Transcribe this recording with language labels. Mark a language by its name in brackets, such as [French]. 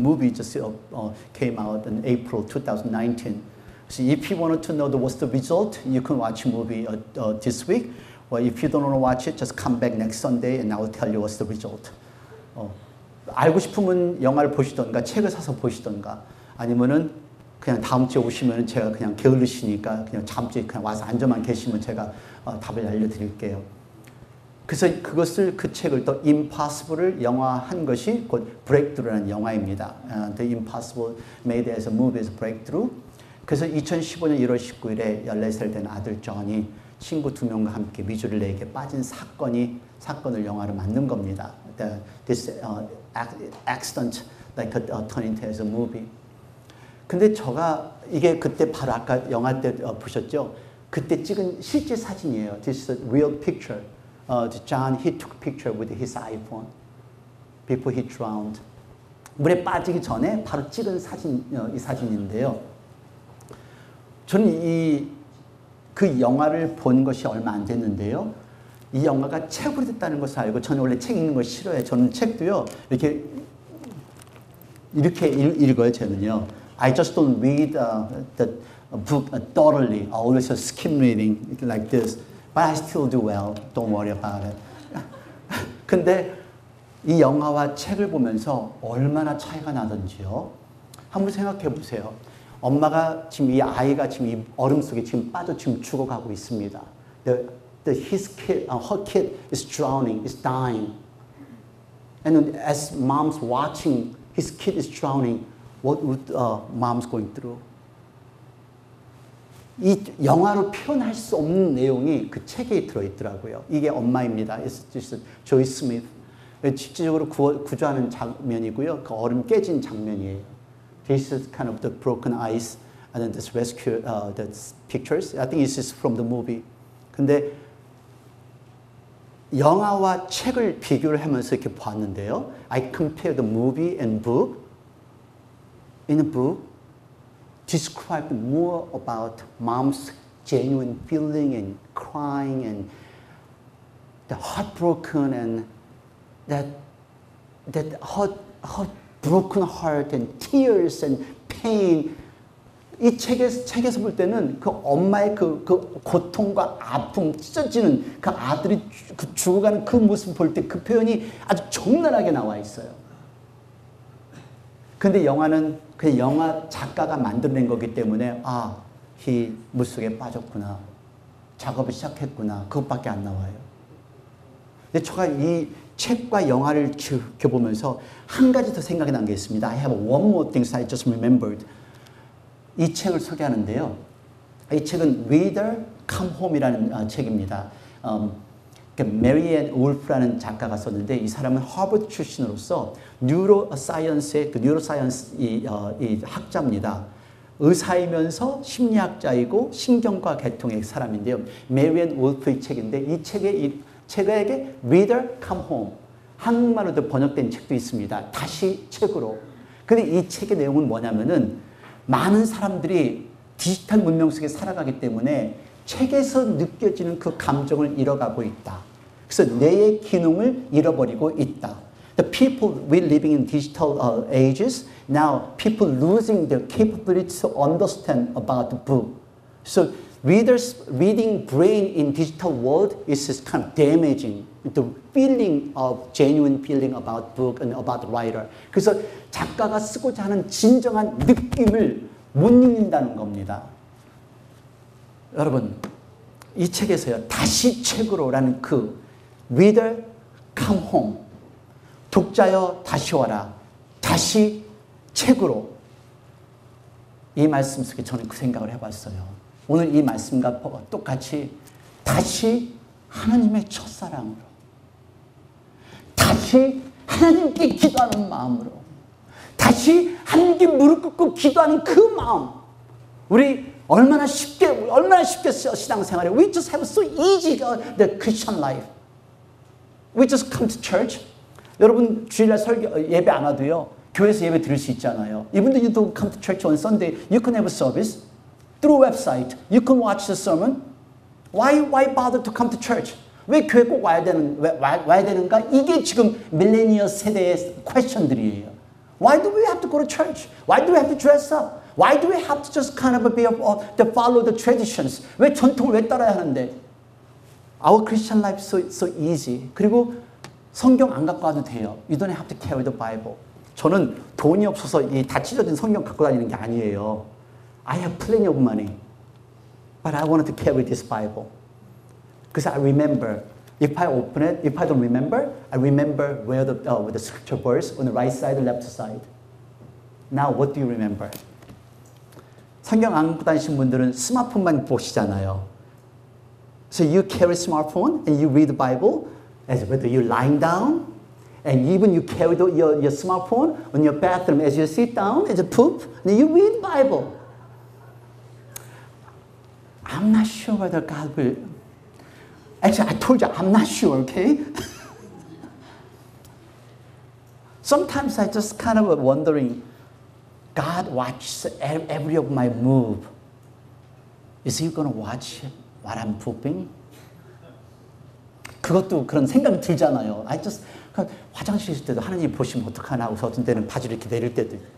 [English] Movie just came out in April 2019. So if you wanted to know what's the result, you can watch a movie this week. Or if you don't want to watch it, just come back next Sunday and I will tell you what's the result. [Korean] 알고 싶으면 영화를 보시던가 책을 사서 보시던가 아니면은 그냥 다음 주에 오시면 제가 그냥 게을르시니까 그냥 다음 주에 그냥 와서 앉아만 계시면 제가 답을 알려드릴게요. 그래서 그 책을 The Impossible을 영화한 것이 곧 Breakthrough라는 영화입니다. [English] The Impossible made as a movie as Breakthrough. [Korean] 그래서 2015년 1월 19일에 14살 된 아들 존이 친구 2명과 함께 미주릴레이에 빠진 사건을 영화로 만든 겁니다. [English] This accident like turned into as a movie. [Korean] 근데 이게 그때 바로 아까 영화 때 보셨죠? 그때 찍은 실제 사진이에요. [English] This is a real picture. John, he took a picture with his iPhone before he drowned. [Korean] 물에 빠지기 전에 바로 찍은 이 사진인데요. 저는 그 영화를 본 것이 얼마 안 됐는데요. 이 영화가 책으로 됐다는 것을 알고 저는 원래 책 읽는 걸 싫어해요. 저는 책도요. 이렇게 읽어요. 저는요. [English] I just don't read the book thoroughly. I always skim reading like this. But I still do well. Don't worry about it. [Korean] 근데 이 영화와 책을 보면서 얼마나 차이가 나던지요. 한번 생각해 보세요. 엄마가 지금 이 아이가 지금 이 얼음 속에 지금 빠져 지금 죽어가고 있습니다. [English] His kid, her kid is drowning, is dying. And as mom's watching, his kid is drowning. What would mom's going through? [Korean] 이 영화로 표현할 수 없는 내용이 그 책에 들어있더라고요. 이게 엄마입니다. It's 조이스 스미스. 실질적으로 구조하는 장면이고요. 그 얼음 깨진 장면이에요. [English] This is kind of the broken ice and then this rescue, the pictures. I think this is from the movie. [Korean] 근데 영화와 책을 비교를 하면서 이렇게 봤는데요. [English] I compare the movie and book. In the book, described more about mom's genuine feeling and crying and the heartbroken and that that her broken heart and tears and pain. [Korean] 이 책에서 볼 때는 그 엄마의 그 고통과 아픔, 찢어지는 그 아들이 죽어가는 그 모습을 볼 때 그 표현이 아주 적나라하게 나와 있어요. 근데 영화는 그냥 영화 작가가 만들어낸 거기 때문에 이 물속에 빠졌구나. 작업을 시작했구나. 그것밖에 안 나와요. 근데 제가 이 책과 영화를 지켜보면서 한 가지 더 생각이 난 게 있습니다. [English] I have one more thing I just remembered. [Korean] 이 책을 소개하는데요. 이 책은 Reader Come Home이라는 책입니다. 메리앤 울프라는 작가가 썼는데 이 사람은 하버드 출신으로서 뉴로사이언스의 뉴로사이언스 이 학자입니다. 의사이면서 심리학자이고 신경과 계통의 사람인데요. 메리앤 울프의 책인데 이 책에게 Reader Come Home 한국말로도 번역된 책도 있습니다. 다시 책으로. 근데 이 책의 내용은 뭐냐면은 많은 사람들이 디지털 문명 속에 살아가기 때문에 책에서 느껴지는 그 감정을 잃어가고 있다. 그래서 뇌의 기능을 잃어버리고 있다. [English] The people we living in digital ages, now people losing their capability to understand about the book. So readers reading brain in digital world is kind of damaging the feeling of genuine feeling about book and about the writer. [Korean] 그래서 작가가 쓰고자 하는 진정한 느낌을 못 읽는다는 겁니다. 여러분 이 책에서요 다시 책으로라는 그 Reader Come Home 독자여 다시 와라 다시 책으로 이 말씀 속에 저는 그 생각을 해봤어요. 오늘 이 말씀과 똑같이 다시 하나님의 첫사랑으로 다시 하나님께 기도하는 마음으로 다시 하나님께 무릎 꿇고 기도하는 그 마음 우리 얼마나 쉽게 신앙생활에 [English] We just have so easy the Christian life. We just come to church. [Korean] 여러분 주일날 예배 안 와도요 교회에서 예배 들을 수 있잖아요. [English] Even though you don't come to church on Sunday, you can have a service through website. You can watch the sermon. Why bother to come to church? [Korean] 왜 교회 꼭 와야 되는가? 이게 지금 밀레니얼 세대의 퀘스천들이에요. [English] Why do we have to go to church? Why do we have to dress up? Why do we have to just kind of to follow the traditions? [Korean] 왜 전통을 왜 따라야 하는데? [English] Our Christian life is so easy. [Korean] 그리고 성경 안 갖고 와도 돼요. [English] You don't have to carry the Bible. [Korean] 저는 돈이 없어서 이 다 찢어진 성경 갖고 다니는 게 아니에요. [English] I have plenty of money. But I wanted to carry this Bible. Because I remember, if I open it, if I don't remember, I remember where the scripture verse on the right side, the left side. Now, what do you remember? [Korean] 성경 안 갖고 다니신 분들은 스마트폰만 보시잖아요. [English] So you carry smartphone and you read the Bible as whether you're lying down, and even you carry your smartphone on your bathroom as you sit down, as you poop, and you read the Bible. I'm not sure whether God will. Actually, I told you, I'm not sure, okay? Sometimes I just kind of wondering, God watches every of my move. Is he going to watch what I'm pooping? [Korean] 그것도 그런 생각이 들잖아요. [English] I just, [Korean] 화장실 있을 때도 하나님 보시면 어떡하나 하고서 어떤 때는 바지를 이렇게 내릴 때도.